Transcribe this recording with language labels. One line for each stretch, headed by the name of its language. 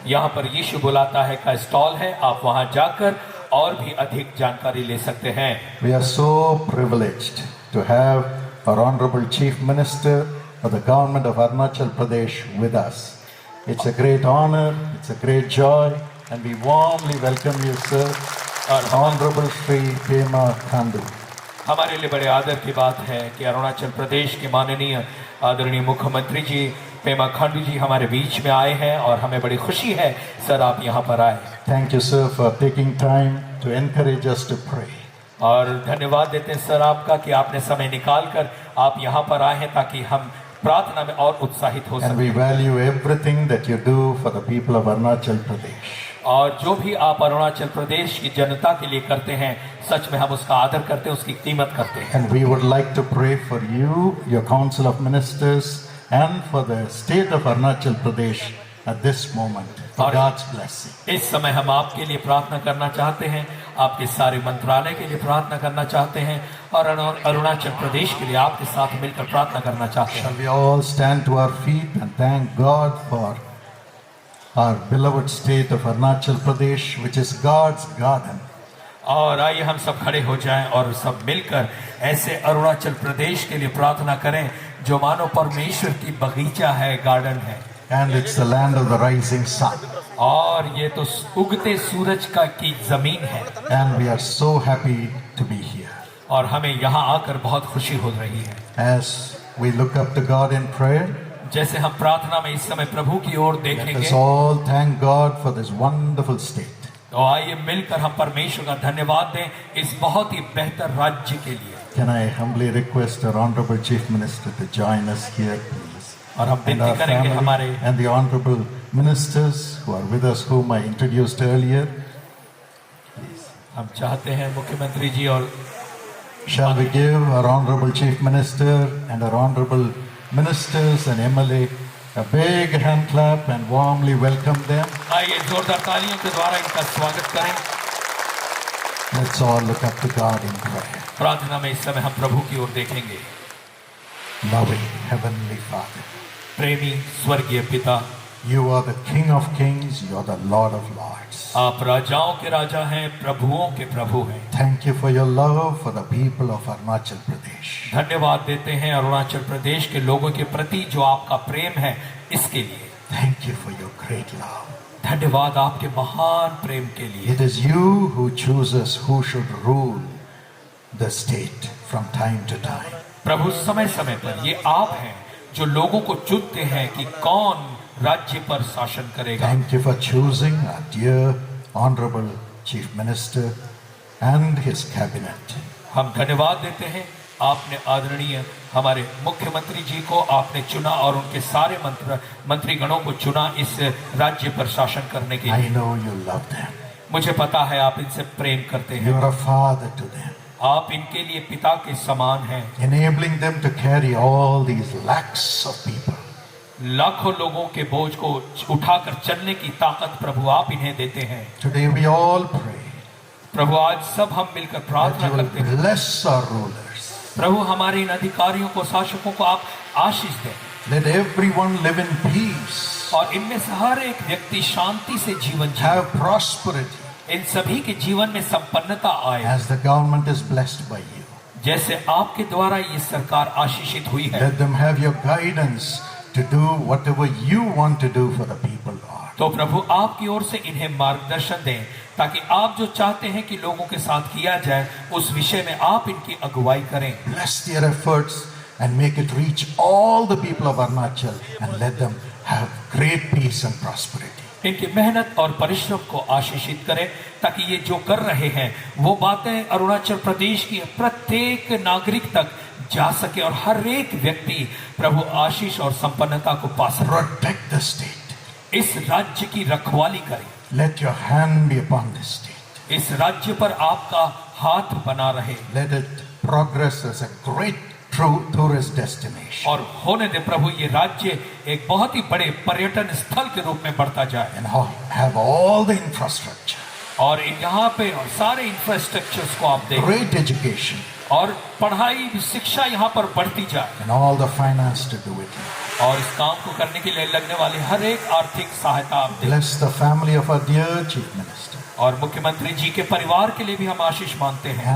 Hindi: यहाँ पर यीशु बुलाता है का स्टॉल है, आप वहाँ जाकर और भी अधिक जानकारी ले सकते हैं।
English: We are so privileged to have our Honorable Chief Minister of the Government of Arunachal Pradesh with us. It's a great honor, it's a great joy, and we warmly welcome you, sir, our Honorable Sri Pema Khandu.
Hindi: हमारे लिए बड़े आदर की बात है कि अरुणाचल प्रदेश के माननीय आदरणीय मुख्यमंत्री जी पेमा खांडू जी हमारे बीच में आए हैं और हमें बड़ी खुशी है सर आप यहाँ पर आए।
English: Thank you, sir, for taking time to encourage us to pray.
Hindi: और धन्यवाद देते हैं सर आपका कि आपने समय निकाल कर आप यहाँ पर आए हैं ताकि हम प्रार्थना में और उत्साहित हो
English: And we
Hindi: सकें।
English: value everything that you do for the people of Arunachal Pradesh.
Hindi: और जो भी आप अरुणाचल प्रदेश की जनता के लिए करते हैं सच में हम उसका आदर करते हैं, उसकी कीमत करते हैं।
English: And we would like to pray for you, your Council of Ministers, and for the state of Arunachal Pradesh at this moment for
Hindi: और
English: God's blessing.
Hindi: इस समय हम आपके लिए प्रार्थना करना चाहते हैं, आपके सारे मंत्रालय के लिए प्रार्थना करना चाहते हैं और अरुणाचल प्रदेश के लिए आपके साथ मिलकर प्रार्थना करना चाहते हैं।
English: Shall we all stand to our feet and thank God for our beloved state of Arunachal Pradesh, which is God's garden.
Hindi: और आइए हम सब खड़े हो जाएं और सब मिलकर ऐसे अरुणाचल प्रदेश के लिए प्रार्थना करें जो मानो परमेश्वर की बगीचा है, गार्डन है।
English: And it's the land of the rising sun.
Hindi: और ये तो उगते सूरज की जमीन है।
English: And we are so happy to be here.
Hindi: और हमें यहाँ आकर बहुत खुशी हो रही है।
English: As we look up to God in prayer,
Hindi: जैसे हम प्रार्थना में इस समय प्रभु की ओर
English: let
Hindi: देखेंगे
English: us all thank God for this wonderful state.
Hindi: तो आइए मिलकर हम परमेश्वर का धन्यवाद दें इस बहुत ही बेहतर राज्य के लिए।
English: Can I humbly request our Honorable Chief Minister to join us here, please?
Hindi: और हम
English: And our
Hindi: विनती करेंगे
English: family
Hindi: हमारे
English: and the Honorable Ministers who are with us, whom I introduced earlier.
Hindi: हम चाहते हैं मुख्यमंत्री जी और
English: Shall we give our Honorable Chief Minister and our Honorable Ministers and MLA a big hand clap and warmly welcome them?
Hindi: आइए जोरदार तालियों के द्वारा इनका स्वागत करें।
English: Let's all look up to God in prayer.
Hindi: प्रार्थना में इस समय हम प्रभु की ओर देखेंगे।
English: Loving Heavenly Father,
Hindi: प्रेमी स्वर्गीय पिता,
English: you are the King of Kings, you are the Lord of Lords.
Hindi: आप राजाओं के राजा हैं, प्रभुओं के प्रभु हैं।
English: Thank you for your love for the people of Arunachal Pradesh.
Hindi: धन्यवाद देते हैं अरुणाचल प्रदेश के लोगों के प्रति जो आपका प्रेम है इसके लिए।
English: Thank you for your great love.
Hindi: धन्यवाद आपके महान प्रेम के लिए।
English: It is you who chooses who should rule the state from time to time.
Hindi: प्रभु समय समय पर ये आप हैं जो लोगों को चुनते हैं कि कौन राज्य पर शासन करेगा।
English: Thank you for choosing our dear Honorable Chief Minister and his cabinet.
Hindi: हम धन्यवाद देते हैं आपने आदरणीय हमारे मुख्यमंत्री जी को आपने चुना और उनके सारे मंत्रीगणों को चुना इस राज्य पर शासन करने के
English: I
Hindi: लिए।
English: know you love them.
Hindi: मुझे पता है आप इनसे प्रेम करते
English: You
Hindi: हैं,
English: are a father to them,
Hindi: आप इनके लिए पिता के समान हैं।
English: enabling them to carry all these lakhs of people.
Hindi: लाखों लोगों के बोझ को उठाकर चलने की ताकत प्रभु आप इन्हें देते हैं।
English: Today we all pray
Hindi: प्रभु आज सब हम मिलकर
English: that
Hindi: प्रार्थना
English: you will
Hindi: करते हैं।
English: bless our rulers.
Hindi: प्रभु हमारे इन अधिकारियों को, शासकों को आप आशीष दें
English: Let everyone live in peace,
Hindi: और इनमें से हर एक व्यक्ति शांति से जीवन जिए।
English: have prosperity,
Hindi: इन सभी के जीवन में संपन्नता आए
English: as the government is blessed by you.
Hindi: जैसे आपके द्वारा ये सरकार आशीषित हुई है।
English: Let them have your guidance to do whatever you want to do for the people, Lord.
Hindi: तो प्रभु आपकी ओर से इन्हें मार्गदर्शन दें, ताकि आप जो चाहते हैं कि लोगों के साथ किया जाए उस विषय में आप इनकी अगुवाई करें।
English: Bless their efforts and make it reach all the people of Arunachal and let them have great peace and prosperity.
Hindi: इनकी मेहनत और परिश्रम को आशीषित करें, ताकि ये जो कर रहे हैं वो बातें अरुणाचल प्रदेश की प्रत्येक नागरिक तक जा सके और हर एक व्यक्ति प्रभु आशीष और संपन्नता को पा सके।
English: Protect the state.
Hindi: इस राज्य की रखवाली करें।
English: Let your hand be upon this state.
Hindi: इस राज्य पर आपका हाथ बना रहे।
English: Let it progress as a great tourist destination.
Hindi: और होने दे प्रभु ये राज्य एक बहुत ही बड़े पर्यटन स्थल के रूप में बढ़ता जाए।
English: And have all the infrastructure.
Hindi: और यहाँ पे और सारे इंफ्रास्ट्रक्चर्स को आप दें।
English: Great education.
Hindi: और पढ़ाई शिक्षा यहाँ पर बढ़ती जाए।
English: And all the finance to do it.
Hindi: और इस काम को करने के लिए लगने वाली हर एक आर्थिक सहायता आप दें।
English: Bless the family of our dear Chief Minister.
Hindi: और मुख्यमंत्री जी के परिवार के लिए भी हम आशीष मांगते हैं।